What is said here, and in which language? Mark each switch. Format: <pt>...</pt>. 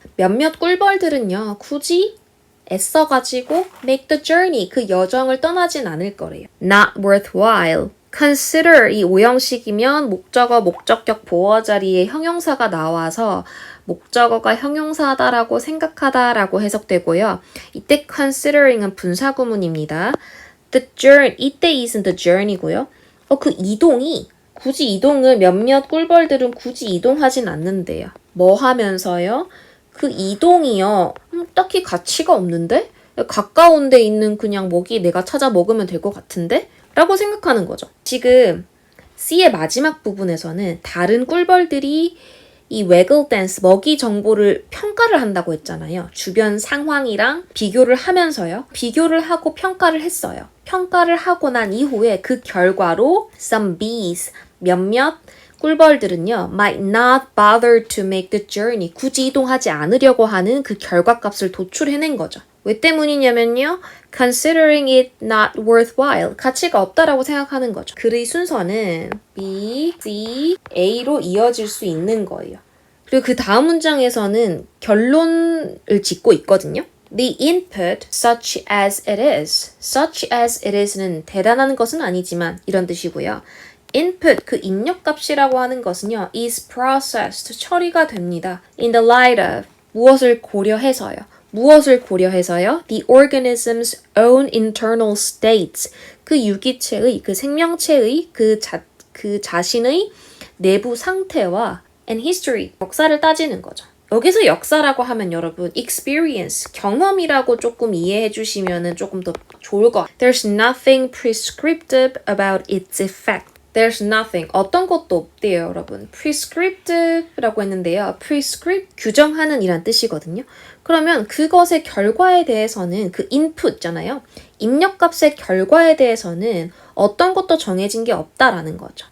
<ko>몇몇 꿀벌들은요. 굳이 애써가지고</ko> <en>make the journey,</en> <ko>그 여정을 떠나진 않을 거래요.</ko> <en>Not worthwhile.</en> <ko>consider 이 오형식이면 목적어, 목적격, 보어 자리에 형용사가 나와서 목적어가 형용사다라고 생각하다라고 해석되고요. 이때 considering은 분사구문입니다.</ko> <en>The journey, 이때 is은 the journey고요.</en> <ko>그 이동이 굳이 이동을 몇몇 꿀벌들은 굳이 이동하진 않는데요. 뭐 하면서요? 그 이동이요. 딱히 가치가 없는데? 가까운 데 있는 그냥 먹이 내가 찾아 먹으면 될 것 같은데? 라고 생각하는 거죠. 지금 C의 마지막 부분에서는 다른 꿀벌들이 이 waggle dance, 먹이 정보를 평가를 한다고 했잖아요. 주변 상황이랑 비교를 하면서요. 비교를 하고 평가를 했어요. 평가를 하고 난 이후에 그 결과로</ko> <en>some bees,</en> <ko>몇몇 꿀벌들은요.</ko> <en>might not bother to make the journey.</en> <ko>굳이 이동하지 않으려고 하는 그 결과값을 도출해낸 거죠. 왜 때문이냐면요.</ko> <en>Considering it not worthwhile.</en> <ko>가치가 없다라고 생각하는 거죠. 글의 순서는 B, C, A로 이어질 수 있는 거예요. 그리고 그 다음 문장에서는 결론을 짓고 있거든요.</ko> <en>The input, such as it is. Such as it is</en> <ko>는 대단한 것은 아니지만 이런 뜻이고요. input, 그 입력값이라고 하는 것은요.</ko> <en>is processed,</en> <ko>처리가 됩니다.</ko> <en>in the light of,</en> <ko>무엇을 고려해서요. 무엇을 고려해서요?</ko> <en>The organism's own internal states,</en> <ko>그 유기체의, 그 생명체의, 그 자신의 내부 상태와</ko> <en>and history,</en> <ko>역사를 따지는 거죠. 여기서 역사라고 하면 여러분 experience, 경험이라고 조금 이해해 주시면 조금 더 좋을 것 같아요.</ko> <en>There's nothing prescriptive about its effect. There's nothing,</en> <ko>어떤 것도 없대요, 여러분. prescriptive라고 했는데요. prescript, 규정하는 이란 뜻이거든요. 그러면 그것의 결과에 대해서는 그 input잖아요. 입력값의 결과에 대해서는 어떤 것도 정해진 게 없다라는 거죠.</ko>